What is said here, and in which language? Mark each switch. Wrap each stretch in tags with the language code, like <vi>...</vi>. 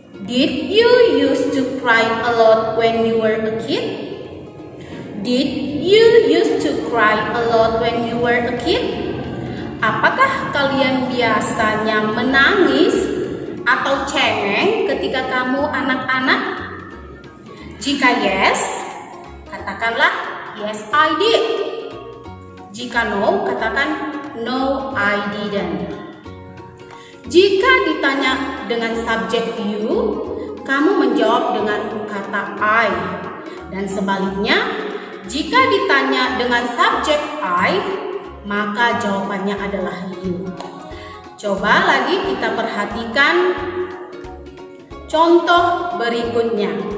<en>Did you used to cry a lot when you were a kid? Did you used to cry a lot when you were a kid?</en> <id>Apakah kalian biasanya menangis atau cengeng ketika kamu anak-anak? Jika yes, katakanlah</id> <en>yes I did.</en> <id>Jika no, katakan</id> <en>no I didn't.</en> <id>Jika ditanya dengan subjek you, kamu menjawab dengan kata I. Dan sebaliknya, jika ditanya dengan subjek I, maka jawabannya adalah you. Coba lagi kita perhatikan contoh berikutnya.</id>